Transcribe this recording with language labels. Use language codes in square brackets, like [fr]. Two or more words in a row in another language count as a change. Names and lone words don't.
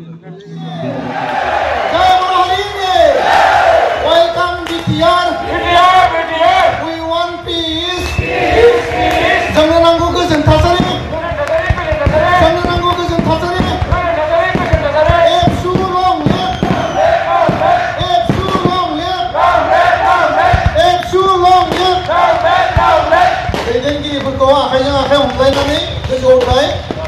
[en] Welcome BTR. We want peace. [brx] जोंनो नांगौ गोजोन थासारि. जोंनो नांगौ गोजोन थासारि. [en] ABSU long live. ABSU long live. ABSU long live. [brx] दैदेनगिरिफोरखौ आखाइजों आखाइ हमलायनानै गोजौआव थाय